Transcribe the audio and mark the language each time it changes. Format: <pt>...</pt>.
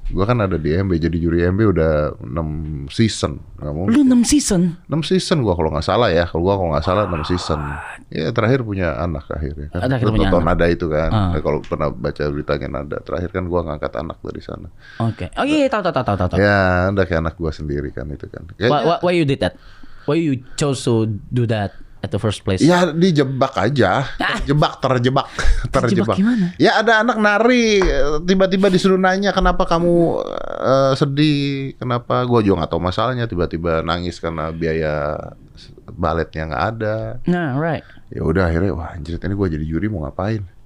<id>Gue kan ada di IMB, jadi juri IMB udah 6 season. Nggak mungkin. Lu 6 season? 6 season gue kalau nggak salah ya. Kalau 6 season. Ya terakhir punya anak akhirnya kan. Terakhir punya anak. Nada itu kan. Ah. Kalau pernah baca beritanya Nada, terakhir kan gue ngangkat anak dari sana. Oke. Oh iya, tahu. Ya, udah kayak anak gue sendiri kan itu kan.</id> <en>Why you did that? Why you chose to do that? at the first place?</en> <id>Ya dijebak aja, terjebak. Terjebak gimana? Ya ada anak nari, tiba-tiba disuruh nanya kenapa kamu sedih, kenapa, gue juga nggak tahu masalahnya, tiba-tiba nangis karena biaya baletnya nggak ada. Nah,</id> <en>right.</en> <id>Ya udah akhirnya, wah anjir ini gue jadi juri mau ngapain?</id>